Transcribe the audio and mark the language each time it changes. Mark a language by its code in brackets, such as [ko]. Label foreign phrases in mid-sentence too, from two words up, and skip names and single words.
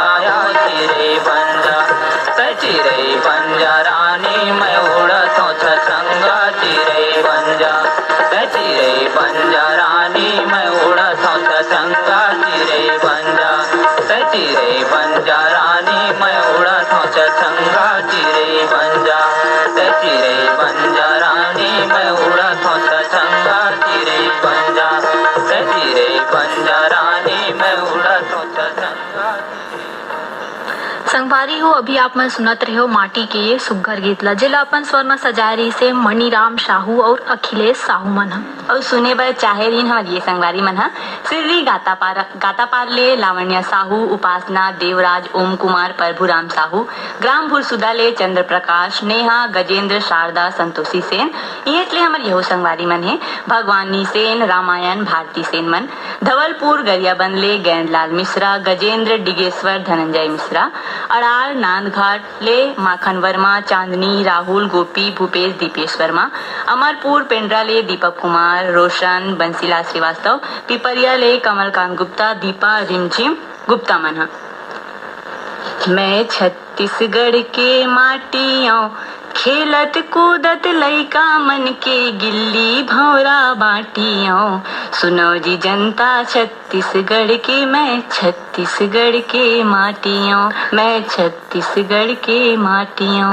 [hne] चिरे बंजा चिरे बंजा रानी मैं उड़त हूँ छछंगा चिरे बंजा चिरे बंजा रानी मैं उड़त हूँ छछंगा चिरे बंजा चिरे बंजा रानी मैं उड़त हूँ छछंगा चिरे बंजा चिरे बंजा रानी मैं उड़त हूँ छछंगा चिरे बंजा चिरे बंजा रानी मैं उड़त हूँ छछंगा। संगवारी हो अभी आप मन सुनत रहे हो माटी के ये सुग्घर गीत ला जेला अपन स्वर में सजाए रही से मणिराम साहू और अखिलेश साहू मन ह और सुने बर चाहे रहीन हमार ये संगवारी मन ह सिररी गातापार ले लावण्य साहू उपासना देवराज ओम कुमार प्रभुराम साहू ग्राम भुरसुदा ले चंद्र प्रकाश नेहा गजेंद्र शारदा संतोषी सेन ये हमार यहो संगवारी मन है भगवानी सेन रामायण भारती सेन मन धवलपुर गरियाबंद ले गैंडलाल मिश्रा गजेंद्र डिगेश्वर धनंजय मिश्रा अड़ार नांदघाट ले माखन वर्मा चांदनी राहुल गोपी भूपेश दीपेश वर्मा अमरपुर पेंड्रा ले दीपक कुमार रोशन बंसीलाल श्रीवास्तव पिपरिया ले कमलकांत गुप्ता दीपा रिमझिम गुप्ता मन। मैं छत्तीसगढ़ के माटियों खेलत कूदत लइका मन के गिल्ली भौरा बाटियों सुनो जी जनता छत्तीसगढ़ के मैं छत्तीसगढ़ के माटियों मैं छत्तीसगढ़ के माटियों।